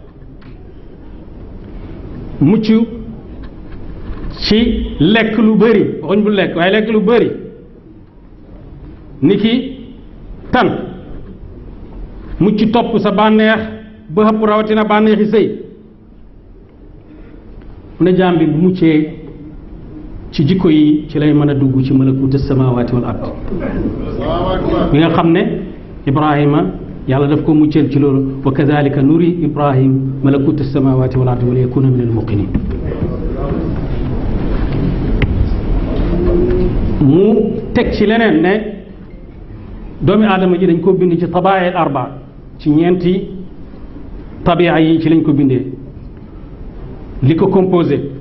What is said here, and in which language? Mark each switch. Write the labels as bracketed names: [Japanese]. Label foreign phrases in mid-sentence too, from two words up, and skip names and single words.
[Wolof] mucc ci lekk lu bëri waxuñ bu lekk waaye lekk lu bëri ni ki tan mucc topp sa bànneex ba xëpp rawatina bànneexi sëy mu ne jaam bi bu muccee ci jikko yi ci lay mën a dugg ci [Arabic] ملكوت السماوات والأرض [Wolof] bi nga xam ne Ibrahima yàlla daf ko mucceel ci loolu [Arabic] وكذلك نري إبراهيم ملكوت السماوات والأرض وليكون من الموقنين [Wolof] mu teg ci leneen ne doomi aadama ji dañ ko bind ci [Arabic] طبائع أربعة [Wolof] ci ñeenti tabia yi ci lañ ko bindee li ko composé